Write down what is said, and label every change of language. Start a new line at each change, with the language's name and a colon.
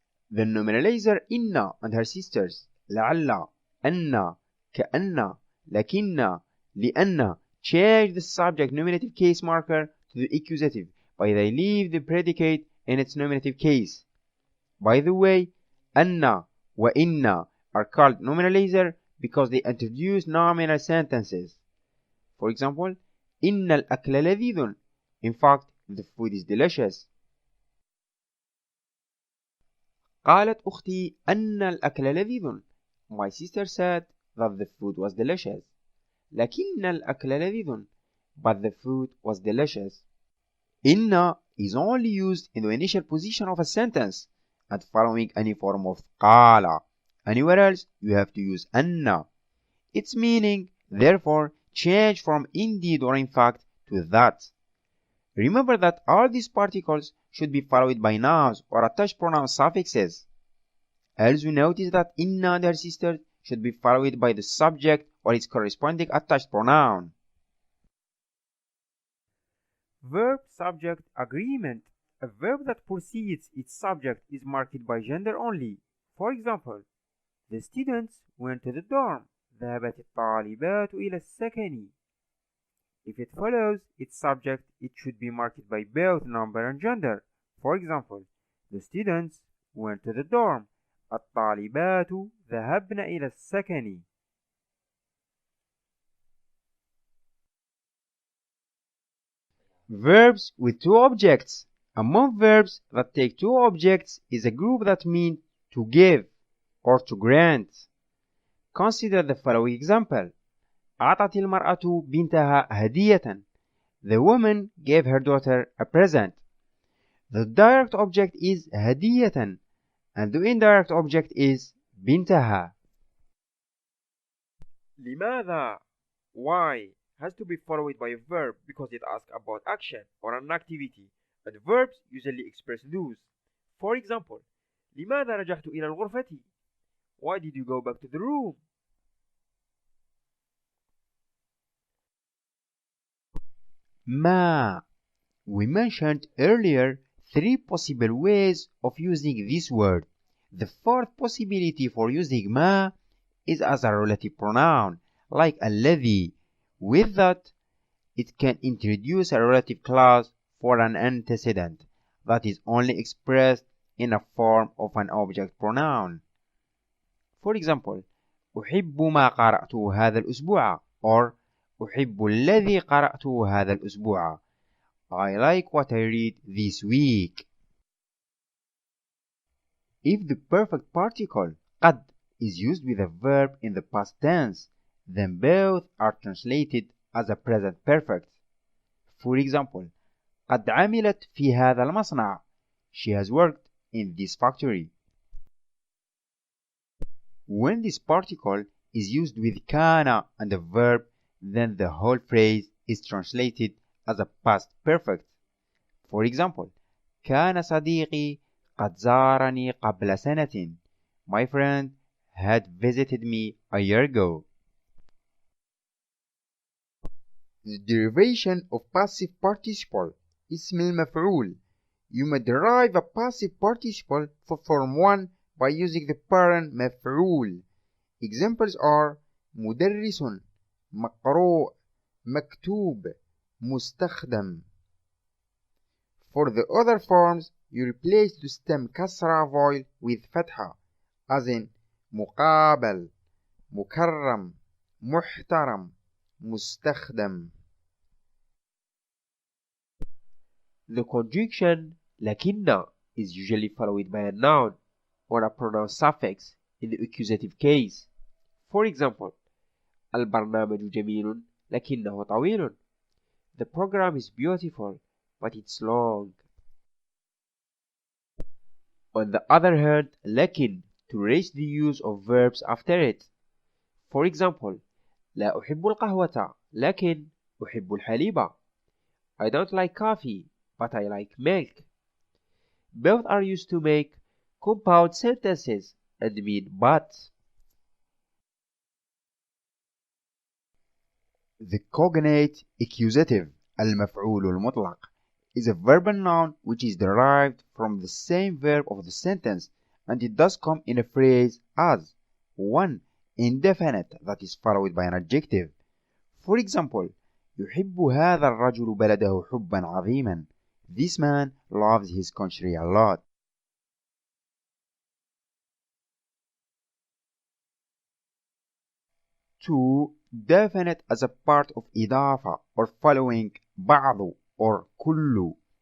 English: The nominalizer إن and her sisters لعل, أن, كأن, لكن, لأن change the subject nominative case marker to the accusative but they leave the predicate in its nominative case. By the way, أن وإن are called nominalizer because they introduce nominal sentences. For example,
Arabic: إن الأكل لذيذ.
English: In fact, the food is delicious.
Arabic: قالت أختي أن الأكل لذيذ.
English: My sister said that the food was delicious.
Arabic: لكن الأكل لذيذ.
English: But the food was delicious. إن is only used in the initial position of a sentence and following any form of قال. Anywhere else, you have to use أن. Its meaning, therefore, change from indeed or in fact to that. Remember that all these particles should be followed by nouns or attached pronoun suffixes. Also notice that Inna and her sister should be followed by the subject or its corresponding attached pronoun. Verb-subject agreement. A verb that precedes its subject is marked by gender only. For example, the students went to the dorm.
Arabic: ذهبت الطالبات إلى السكن.
English: If it follows its subject, it should be marked by both number and gender. For example, the students went to the dorm.
Arabic: الطالبات ذهبن إلى السكن.
English: Verbs with two objects. Among verbs that take two objects is a group that mean to give or to grant. Consider the following example.
Arabic: أعطت المرأة بنتها هدية.
English: The woman gave her daughter a present. The direct object is هدية and the indirect object is بنتها.
Arabic: لماذا?
English: Why has to be followed by a verb because it asks about action or an activity, and verbs usually express those. For example,
Arabic: لماذا رجعت إلى الغرفة?
English: Why did you go back to the room?
Arabic: ما.
English: We mentioned earlier three possible ways of using this word. The fourth possibility for using ما is as a relative pronoun, like الذي. With that, it can introduce a relative clause for an antecedent that is only expressed in a form of an object pronoun. For example,
Arabic: أحب ما قرأته هذا الأسبوع
English: or
Arabic: أحب الذي قرأته هذا الأسبوع.
English: I like what I read this week. If the perfect particle قد is used with a verb in the past tense, then both are translated as a present perfect. For example,
Arabic: قد عملت في هذا المصنع.
English: She has worked in this factory. When this particle is used with كان and a verb, then the whole phrase is translated as a past perfect. For example,
Arabic: كان صديقي قد زارني قبل سنة.
English: My friend had visited me a year ago. The derivation of passive participle اسم المفعول. You may derive a passive participle for form 1 by using the parent مفعول. Examples are
Arabic: مدرس, مقروء, مكتوب, مستخدم.
English: For the other forms, you replace the stem كسرة void with فتحة, as in مقابل, مكرم, محترم, مستخدم. The conjunction لكن is usually followed by a noun or a pronoun suffix in the accusative case. For example,
Arabic: البرنامج جميل لكنه طويل.
English: The program is beautiful, but it's long. On the other hand, لكن to raise the use of verbs after it. For example,
Arabic: لا أحب القهوة لكن أحب الحليب.
English: I don't like coffee, but I like milk. Both are used to make compound sentences and mean but. The cognate accusative المفعول المطلق is a verbal noun which is derived from the same verb of the sentence, and it does come in a phrase as 1. Indefinite that is followed by an adjective. For example,
Arabic: يحب هذا الرجل بلده حبا عظيما.
English: This man loves his country a lot. 2. Definite as a part of إضافة or following بعض or كل.